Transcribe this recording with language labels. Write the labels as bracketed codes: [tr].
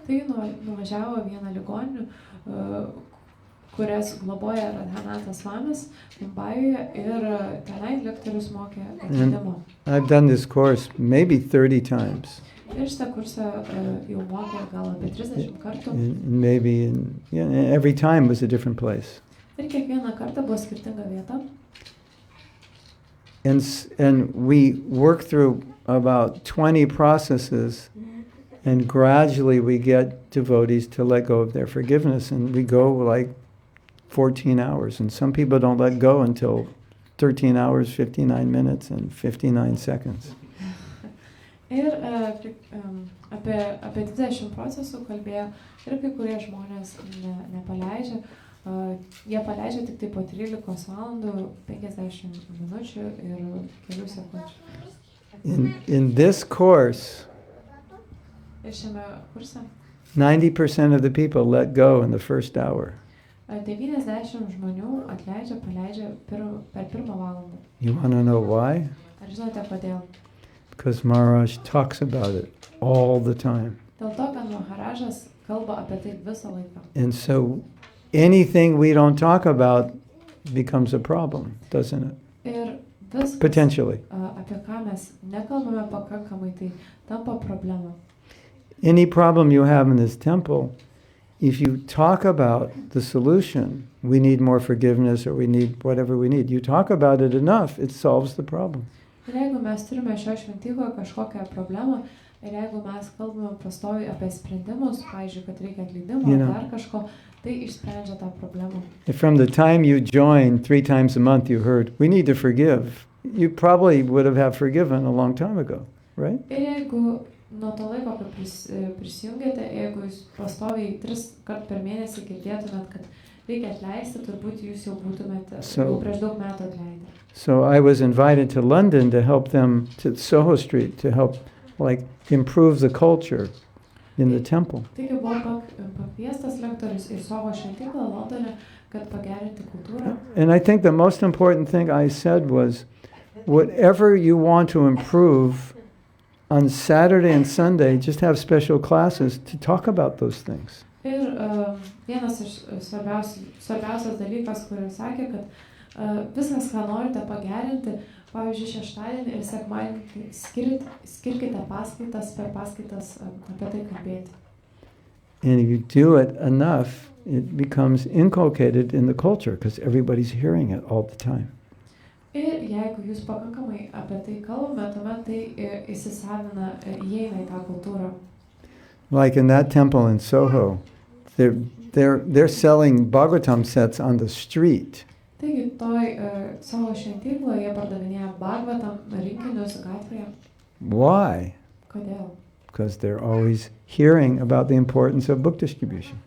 [lt] Tai nuvažiavo vieną ligoninių, kurias globoja Radhanathas Swamis Mumbajuje ir tenai lektorius mokė atleidimo. [en] I've done this course maybe 30 times. [lt] Ir šitą kursą jau mokė gal apie 30 kartų. [en] Maybe every time was a different place. [lt] Ir kiekvieną kartą buvo skirtinga vieta. [en] And we work through about 20 processes, and gradually we get devotees to let go of their forgiveness, and we go like 14 hours, and some people don't let go until 13 hours, 59 minutes, and 59 seconds. [lt] Ir apie 20 procesų kalbėjo ir kai kurie žmonės nepaleidžia. Jie paleidžia tik tai po 13 valandų, 50 minučių ir kelių sekundžių. [en] In this course, [lt] ir šiame kurse [en] 90% of the people let go in the first hour. [lt] 90 žmonių paleidžia per pirmą valandą. [en] You want to know why? [lt] Ar žinote kodėl? [en] Because Maharaj talks about it all the time. [lt] Dėl to, kad Maharajas kalba apie tai visą laiką. [en] And so anything we don't talk about becomes a problem, doesn't it? [lt] Ir viskas, [en] potentially. [lt] Apie ką mes nekalbame pakankamai, tai tampa problema. [en] Any problem you have in this temple, if you talk about the solution, we need more forgiveness or we need whatever we need. You talk about it enough, it solves the problem. [lt] Ir jeigu mes turime šio šventykloje kažkokią problemą, ir jeigu mes kalbame pastoviai apie sprendimus, pavyzdžiui, kad reikia atleidimo, dar kažko, tai išsprendžia tą problemą. [en] From the time you joined 3 times a month, you heard, we need to forgive. You probably would have forgiven a long time ago, right? [lt] Ir jeigu nuo to laiko, kai prisijungėte, jeigu jūs pastoviai 3 kart per mėnesį girdėtumėt, kad reikia atleisti, turbūt jūs jau būtumėte jau prieš daug metų atleidę. [en] So I was invited to London to help them, to Soho Street, to help improve the culture in the temple. [lt] Taigi buvo pakviestas lektorius į Soho šventyklą Londone, kad pagerinti kultūrą. [en] And I think the most important thing I said was, whatever you want to improve on Saturday and Sunday, just have special classes to talk about those things. [lt] Ir vienas iš svarbiausias dalykas, kurį sakė, kad viskas, ką norite pagerinti, Pavyzdžiui, šeštadienį ir sekmadienį skirkite paskaitas, per paskaitas apie tai kalbėti. [en] And if you do it enough, it becomes inculcated in the culture because everybody's hearing it all the time. [lt] Ir jeigu jūs pakankamai apie tai kalbame, tuomet tai įsisavina, įeina į tą kultūrą. [en] Like in that temple in Soho, they're selling Bhagavatam sets on the street. [lt] Taigi, savo šventykloje jie pardavinėja Bhagavatam rinkinius gatvėje. [en] Why? [lt] Kodėl? [en] Because they're always hearing about the importance of book distribution.